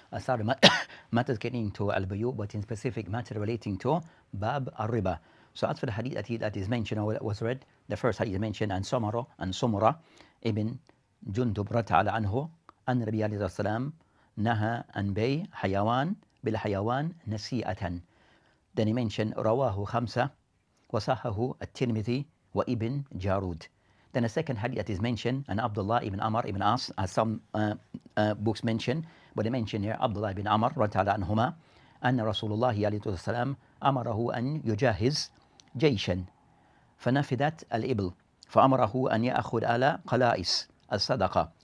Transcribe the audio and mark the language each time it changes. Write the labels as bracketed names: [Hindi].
[English] Sorry, matters getting to al-Buyu, but in specific matter relating to Bab al-Riba. So as for the hadith that is mentioned or that was read, the first hadith mentioned, and Samura ibn Jundub radiyallahu anhu, [Arabic] أن النبي عليه الصلاة والسلام نهى عن بيع حيوان بالحيوان نسيئة. [English] Then he mentioned [Arabic] رواه خمسة وصححه الترمذي وابن الجارود. [English] Then the second hadith that is mentioned, and Abdullah ibn Amr ibn As, as some books mention, but they mention here Abdullah ibn Amr radiyallahu anhuma, [Arabic] أن رسول الله عليه السلام أمره أن يجهز جيشا فنفذت الإبل فأمره أن يأخذ على قلائس الصدقة.